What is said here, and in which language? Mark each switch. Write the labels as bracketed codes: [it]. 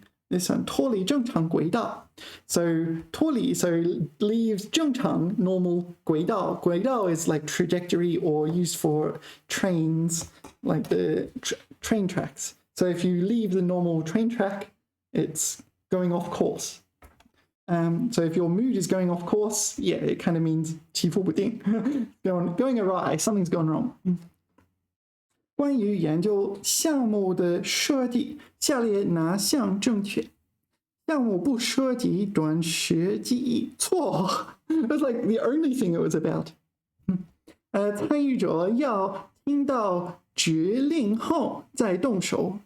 [en] This one [zh] 脱离正常轨道 [en] so [zh] 脱离 [en] so leaves [zh] 正常 [en] normal [zh] 轨道 轨道 [en] is like trajectory or used for trains like the train tracks. So if you leave the normal train track, it's going off course. So if your mood is going off course, yeah, it kind of means [zh] 起伏不定 [en] going awry, something's gone wrong. [zh] 关于研究项目的设计，下列哪项正确？项目不涉及短时记忆，错。 [en] That's like the only thing it was about. [zh] 参与者要听到指令后再动手。